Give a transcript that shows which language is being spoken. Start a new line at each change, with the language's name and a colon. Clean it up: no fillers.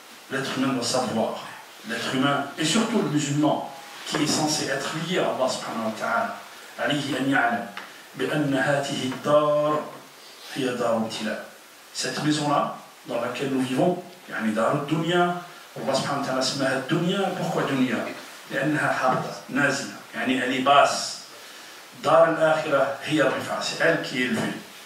French: L'être humain doit savoir, l'être humain, et surtout le musulman, qui est censé être lié à Allah subhanahu wa ta'ala,
Arabic: عليه أن يعلم بأن هذه الدار هي دار ابتلاء.
French: Cette maison-là, dans laquelle nous vivons,
Arabic: يعني دار الدنيا,
French: Allah subhanahu wa ta'ala
Arabic: سماها الدنيا. Pourquoi دنيا؟ لأنها حابطة نازلة, يعني
French: elle est basse.
Arabic: دار الآخرة هي الرفعة,
French: c'est elle qui est élevée.